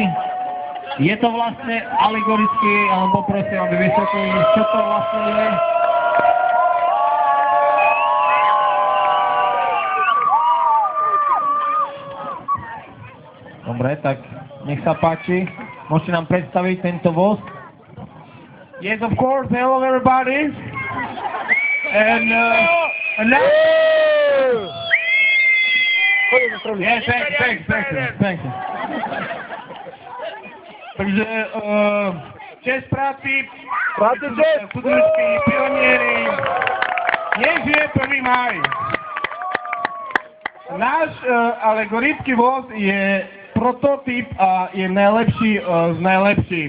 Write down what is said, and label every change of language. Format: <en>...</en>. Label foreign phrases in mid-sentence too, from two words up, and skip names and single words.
<sk>Je to vlastne alegorický, ale poprosím, aby vysvetlili, čo to vlastne je. Dobre, tak nech sa páči. Môžete nám predstaviť tento voz?</sk> <en>Yes, of course. Hello, everybody. And now...</en> <sk>Nie, pekne. Takže čest práci, súdružky, pionieri, nech žije 1. máj. Náš alegorický voz je prototyp a je najlepší z najlepších.</sk>